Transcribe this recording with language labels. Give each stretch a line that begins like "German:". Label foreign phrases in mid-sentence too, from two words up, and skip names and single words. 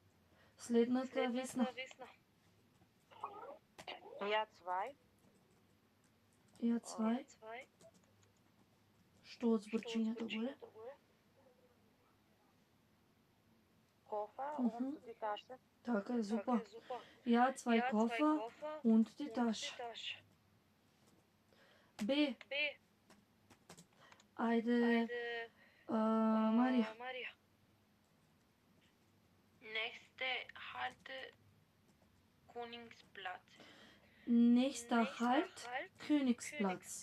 Macedonian: Следната, Весна.
German: Ja, 2. ja zwei.
Macedonian: Што од зборчињето горе?
German: Кофа, und die Tasche. Така е, зупа. Ja zwei Koffer, und die Tasche.
Macedonian: Б. Ајде, Марија.
German: Nächste Halte Königsplatz. Nächster Halt, Königsplatz.